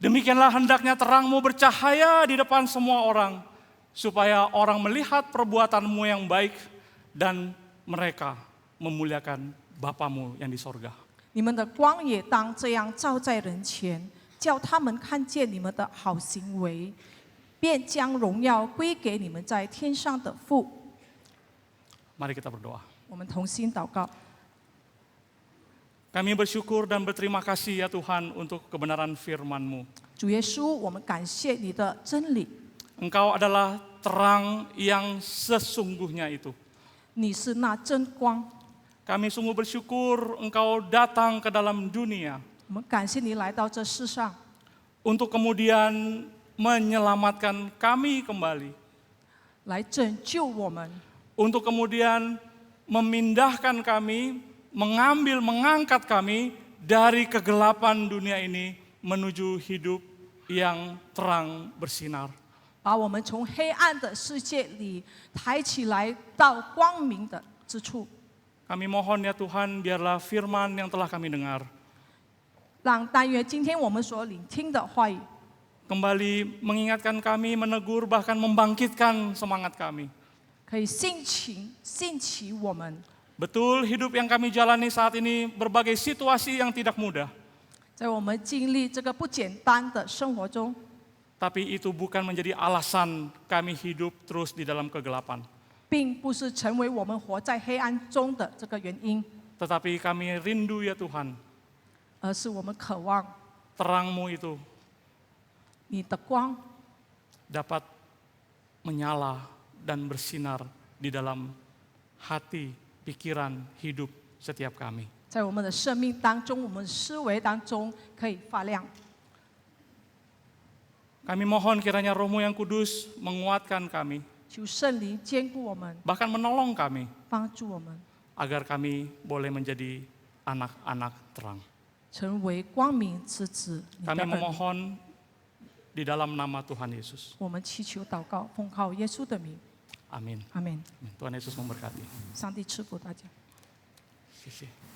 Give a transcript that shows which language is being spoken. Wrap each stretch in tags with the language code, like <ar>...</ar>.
<id>demikianlah hendaknya terangmu bercahaya di depan semua orang, supaya orang melihat perbuatanmu yang baik dan mereka memuliakan Bapamu yang di sorga.</id> <zh>你们的光也当这样照在人前，叫他们看见你们的好行为，便将荣耀归给你们在天上的父。”</zh> <id>Mari kita berdoa.</id> <zh>我们同心祷告。</zh> <id>Kami bersyukur dan berterima kasih ya Tuhan untuk kebenaran firman-Mu.</id> <zh>主耶稣，我们感谢你的真理，</zh> <id>Engkau adalah terang yang sesungguhnya itu.</id> <zh>你是那真光。</zh> <id>Kami sungguh bersyukur Engkau datang ke dalam dunia</id> <zh>我们感谢你来到这世上，</zh> <id>untuk kemudian menyelamatkan kami kembali.</id> <zh>来拯救我们，</zh> <id>Untuk kemudian memindahkan kami, mengangkat kami dari kegelapan dunia ini menuju hidup yang terang bersinar.</id> <zh>把我们从黑暗的世界里抬起来到光明的之处。</zh> <id>Kami mohon ya Tuhan, biarlah firman yang telah kami dengar</id> <zh>让但愿今天我们所聆听的话语，</zh> <id>kembali mengingatkan kami, menegur, bahkan membangkitkan semangat kami.</id> <zh>可以兴起我们。</zh> <id>Betul, hidup yang kami jalani saat ini berbagai situasi yang tidak mudah.</id> <zh>在我们经历这个不简单的生活中，</zh> <id>Tapi itu bukan menjadi alasan kami hidup terus di dalam kegelapan.</id> <zh>并不是成为我们活在黑暗中的这个原因，</zh> <id>Tetapi kami rindu ya Tuhan,</id> <zh>而是我们渴望</zh> <id>terang-Mu itu</id> <zh>你的光</zh> <id>dapat menyala dan bersinar di dalam hati, pikiran, hidup setiap kami.</id> <zh>在我们的生命当中，我们思维当中可以发亮。</zh> <id>Kami mohon kiranya Roh-Mu yang kudus menguatkan kami,</id> <zh>求圣灵坚固我们，</zh> <id>bahkan menolong kami,</id> <zh>帮助我们</zh> <id>agar kami boleh menjadi anak-anak terang.</id> <zh>成为光明之子。你的</zh> <id>Kami</id> <zh>儿女</zh> <id>memohon di dalam nama Tuhan Yesus.</id> <zh>我们祈求祷告，奉靠耶稣的名，</zh> <id>Amin.</id> <zh>阿门。</zh> <id>Tuhan Yesus memberkati.</id> <zh>上帝赐福大家。谢谢.</zh>